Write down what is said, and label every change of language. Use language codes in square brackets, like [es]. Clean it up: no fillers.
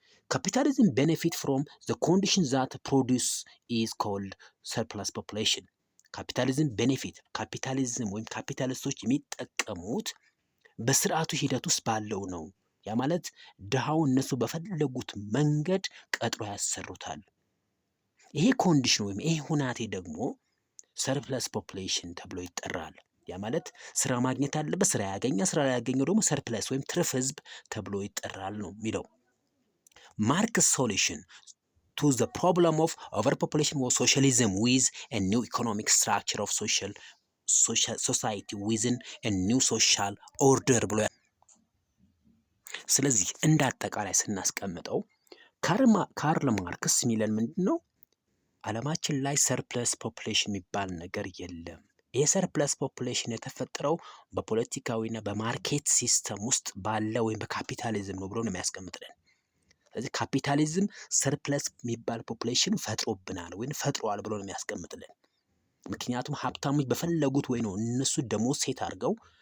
[en] ካፒታሊዝም ቤኔፊት ፍሮም ዘ ኮንዲሽን ዛት ፕሮዲውስ ኢዝ ኮልድ ሰርፕለስ ፖፑሌሽን። [am] ካፒታሊዝም ቤኔፊት ካፒታሊዝም ወይም ካፒታሊስቶች የሚጠቀሙት በስርዓቱ ሂደት ውስጥ ባለው ነው። ያ ማለት ድሃው እነሱ በፈለጉት መንገድ ቀጥሮ ያሰሩታል። ይሄ ኮንዲሽን ወይም ይሄ ሁናቴ ደግሞ ሰርፕለስ ፖፑሌሽን ተብሎ ይጠራል። ያ ማለት ስራ ማግኘት አለበት፣ ስራ ያገኘ፣ ስራ ያገኘው ደግሞ ሰርፕለስ ወይም ትርፍ ህዝብ ተብሎ ይጠራል ነው የሚለው። ማርክስ ሶሉሽን [en] to the problem of overpopulation was socialism with a new economic structure of social society within a new social order [am] ብሎ ስለዚህ እንደ አጠቃላይ ስናስቀምጠው ካርል ማርክስ የሚለን ምንድን ነው? ዓለማችን ላይ ሰርፕለስ ፖፑሌሽን የሚባል ነገር የለም። ይህ ሰርፕለስ ፖፑሌሽን የተፈጠረው በፖለቲካዊና በማርኬት ሲስተም ውስጥ ባለ ወይም በካፒታሊዝም ነው ብሎ ነው የሚያስቀምጥልን። ስለዚህ ካፒታሊዝም ሰርፕለስ የሚባል ፖፑሌሽን ፈጥሮብናል ወይም ፈጥሯል ብሎ ነው የሚያስቀምጥልን። ምክንያቱም ሀብታሞች በፈለጉት ወይ ነው እነሱ ደሞዝ ሴት አድርገው